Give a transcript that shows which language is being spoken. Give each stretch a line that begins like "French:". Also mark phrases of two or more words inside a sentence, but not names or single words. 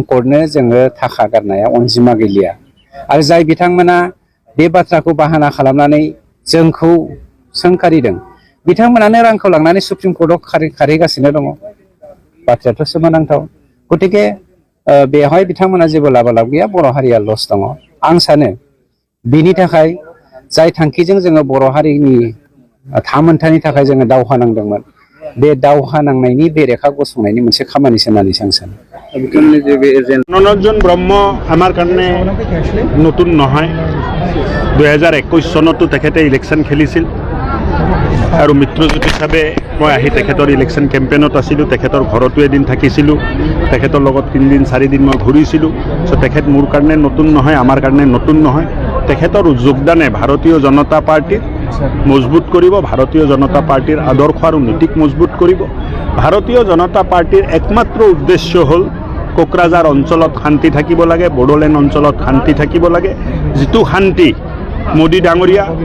Bodo: कर्टनो जोङो थाखा गारनाया अनजिमा गैलिया आरो जाय बिथांमोना बे बाथ्राखौ बाहाना खालामनानै जोंखौ सोंखारिदों बिथांमोनानो रांखौ लांनानै सुप्रिम कर्टआव खारहैगासिनो दङ बाथ्रायाथ' सोमोनांथाव गतिके बेवहाय बिथांमोना जेबो लाबालाब गैया बर' हारिया लस दङ आं सानो बेनि थाखाय जाय थांखिजों जोङो बर' हारिनि थामोनथानि थाखाय जोङो दावहा नांदोंमोन बे दावहा नांनायनि बेरेखा गसंनायनि मोनसे खामानिसो होननानै आं सानो बिथांमोननि जे बे एजेन्ट
Assamese: মনোৰঞ্জন ব্ৰহ্ম আমাৰ কাৰণে নতুন নহয় 2021 চনতো তেখেতে ইলেকশ্যন খেলিছিল আৰু মিত্ৰজোঁট হিচাপে মই আহি তেখেতৰ ইলেকশ্যন কেম্পেইনত আছিলোঁ তেখেতৰ ঘৰতো এদিন থাকিছিলোঁ তেখেতৰ লগত 3 দিন 4 দিন মই ঘূৰিছিলোঁ তেখেত মোৰ কাৰণে নতুন নহয় আমাৰ কাৰণে নতুন নহয় তেখেতৰ যোগদানে ভাৰতীয় জনতা পাৰ্টিৰ মজবুত কৰিব ভাৰতীয় জনতা পাৰ্টিৰ আদৰ্শ আৰু নীতিক মজবুত কৰিব ভাৰতীয় জনতা পাৰ্টিৰ একমাত্ৰ উদ্দেশ্য হ'ল কোকৰাঝাৰ অঞ্চলত শান্তি থাকিব লাগে বড়োলেণ্ড অঞ্চলত শান্তি থাকিব লাগে যিটো শান্তি মোদী ডাঙৰীয়া